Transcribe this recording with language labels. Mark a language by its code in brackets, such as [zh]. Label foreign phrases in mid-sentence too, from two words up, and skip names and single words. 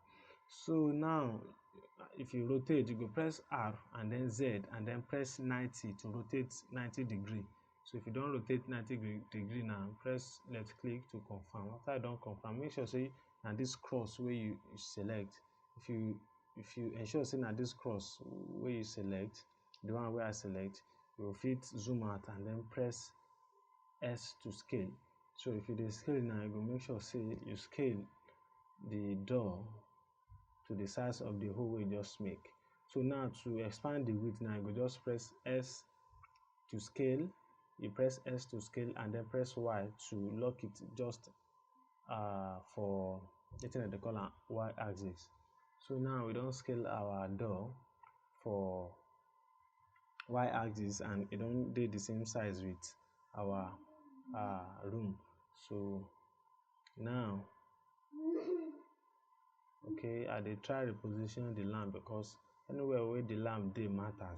[pcm] So now if you rotate, you go press R and then Z and then press 90 to rotate 90 degree. So if you don rotate 90 degree now, press left click to confirm. After I don confirm, make sure say na this cross wey you select. If you ensure say na this cross wey you select, the one wey I select, you go fit zoom out and then press S to scale. So if you dey scale now, you go make sure say you scale the door to the size of the hole wey you just make. So now to expand the width now, you go just press S to scale. You press S to scale and then press Y to lock it just for wetin dem dey call am Y axis. So now we don scale our door for Y axis and e don dey the same size with our room. So now, okay, I dey try reposition the lamp because anywhere where the lamp dey matters.